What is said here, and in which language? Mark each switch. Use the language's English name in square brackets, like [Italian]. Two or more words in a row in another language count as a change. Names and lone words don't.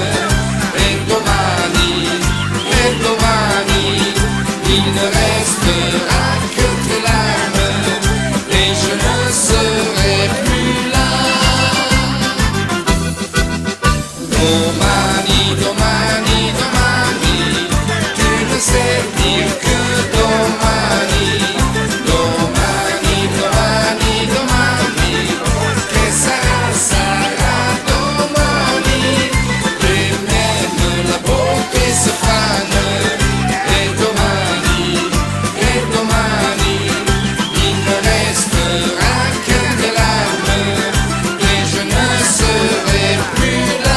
[French] Et domani, il ne restera que tes larmes. Et je ne serai plus là. [Italian] Domani, domani, domani, [French] tu ne sais dire que domani. [Italian] Domani, domani, domani, que sarà, sarà domani. [French] Et même la beauté se fane. Et domani, il ne restera que des larmes. Et je ne serai plus là.